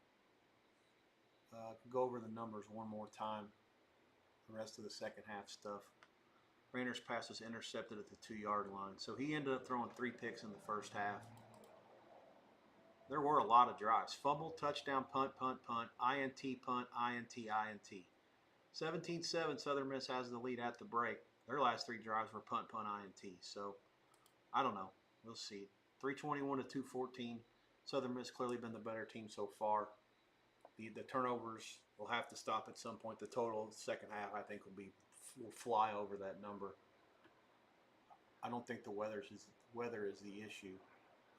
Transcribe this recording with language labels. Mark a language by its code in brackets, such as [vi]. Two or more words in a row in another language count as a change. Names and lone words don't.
[en] Go over the numbers one more time. The rest of the second half stuff. Rayner's pass was intercepted at the 2-yard line. So he ended up throwing 3 picks in the first half. There were a lot of drives. Fumble, touchdown, punt, punt, punt, INT, punt, INT, INT. 17-7, Southern Miss has the lead at the break. Their last 3 drives were punt, punt, INT. So, I don't know. We'll see. 321 to 214. Southern Miss clearly been the better team so far. The turnovers will have to stop at some point. The total of the second half, I think, will fly over that number. I don't think the weather is the issue.